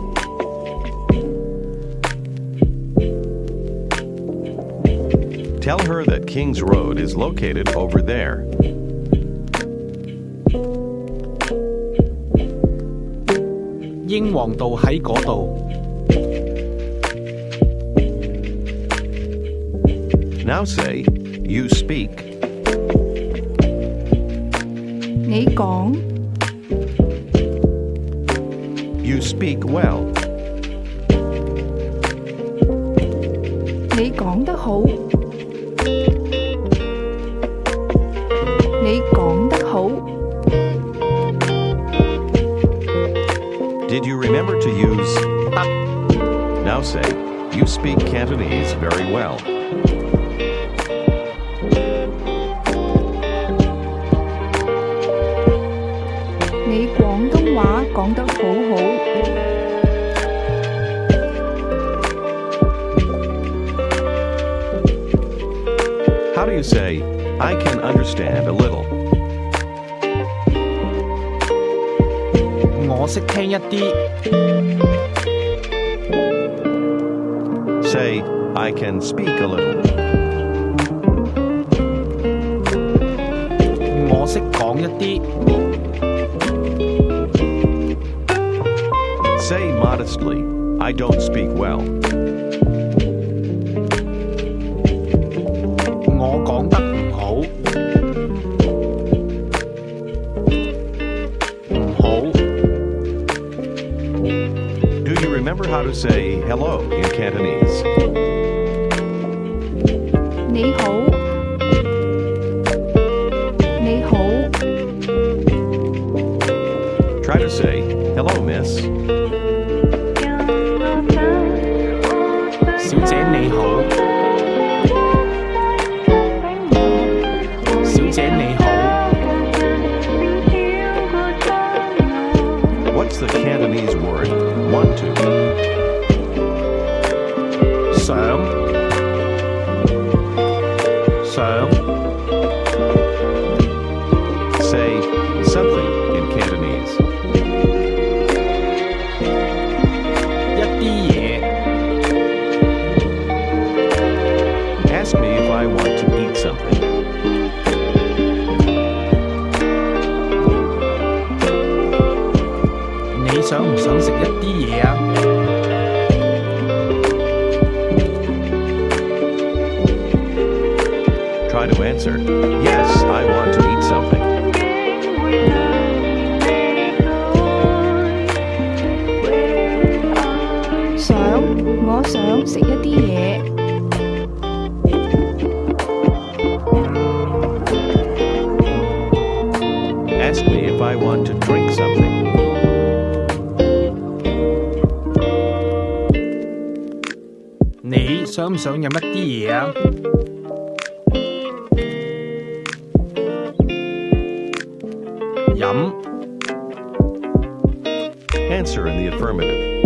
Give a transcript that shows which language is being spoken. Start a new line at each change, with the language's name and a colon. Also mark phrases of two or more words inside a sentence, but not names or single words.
English: Tell her that King's Road is located over there.
Cantonese: 英皇道喺嗰度。
English: Now say, you speak.
Cantonese: 你講，
English: You speak well.
Cantonese: 你講得好，你講得好。
English: Did you remember to use
Cantonese: 得，
English: Now say, you speak Cantonese very well.
Cantonese: 你廣東話講得好好。
English: How do you say, I can understand a little?
Cantonese: 我識聽一啲。
English: Say, I can speak a little.
Cantonese: 我識講一啲。 Say modestly, I don't speak well. 我講得唔好。唔好。
English: Do you remember how to say hello in Cantonese?
Cantonese: 你好，你好。
English: Try to say, hello, miss.
Cantonese: 小姐你好。小姐你好。
English: What's the Cantonese word want to?
Cantonese: 想。想。
English: Say something in Cantonese.
Cantonese: 一啲嘢。
English: Ask me if I want to eat something.
Cantonese: 你想唔想食一啲嘢啊？
English: Try to answer, yes, I want to eat something.
Cantonese: 我想食一啲嘢。
English: Ask me if I want to drink something.
Cantonese: 你想唔想飲一啲嘢啊？飲。
English: Answer in the affirmative.